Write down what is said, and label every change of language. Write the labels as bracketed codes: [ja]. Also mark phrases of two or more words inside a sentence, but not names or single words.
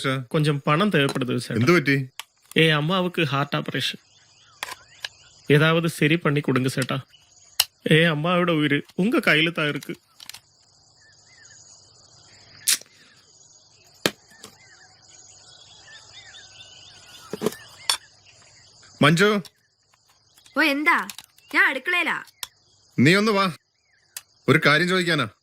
[ta] கொஞ்சம் பணம் தேவைப்படுது சேட்டா. [ml] എന്തു പറ്റി? [ta] அம்மாவுக்கு [en] heart operation, [ta] ஏதாவது சரி பண்ணி கொடுங்க சேட்டா. அம்மாவோட உயிர் உங்க கையில தான் இருக்கு. [ml] മഞ്ജു, ഓ എന്താ? ഞാൻ അടുക്കളയിലാ. നീ ഒന്ന് വാ, ഒരു കാര്യം ചോദിക്കാനാ.